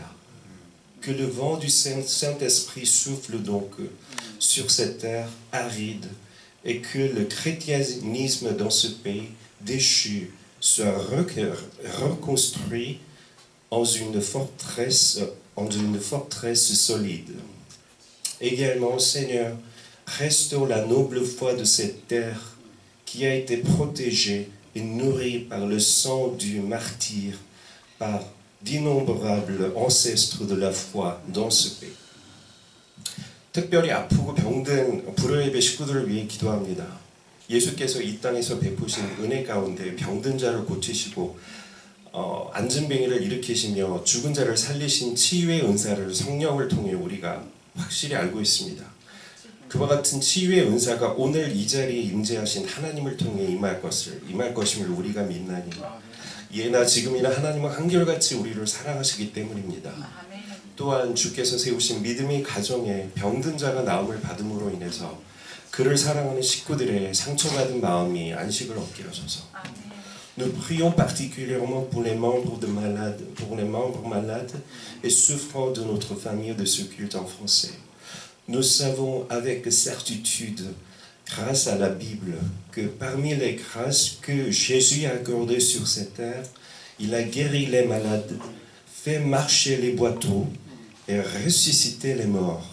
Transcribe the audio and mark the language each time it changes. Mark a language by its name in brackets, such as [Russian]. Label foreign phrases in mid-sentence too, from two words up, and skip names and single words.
[French] Que le vent du Saint-Esprit souffle donc sur cette terre aride et que le chrétianisme dans ce pays déchu soit reconstruit en une forteresse solide. Également, Seigneur, restaure la noble foi de cette terre qui a été protégée et nourrie par le sang du martyr, par d'innombrables ancêtres de la foi dans ce pays. [Korean] 특별히 아프고 병든 불효예배 식구들을 위해 기도합니다. 예수께서 이 땅에서 베푸신 은혜 가운데 병든 자를 고치시고 안진뱅이를 일으키시며 죽은 자를 살리신 치유의 은사를 성령을 통해 우리가 확실히 알고 있습니다. 그와 같은 치유의 은사가 오늘 이 자리에 임재하신 하나님을 통해 임할 것임을 우리가 믿나니 예나 지금이나 하나님은 한결같이 우리를 사랑하시기 때문입니다. 또한 주께서 세우신 믿음의 가정에 병든 자가 나음을 받음으로 인해서 그를 사랑하는 식구들의 상처받은 마음이 안식을 얻게 하소서. [French] Nous prions particulièrement pour les membres malades et souffrants de notre famille de ce culte en français. Nous savons avec certitude, grâce à la Bible, que parmi les grâces que Jésus a accordées sur cette terre, il a guéri les malades, fait marcher les boiteaux et ressuscité les morts.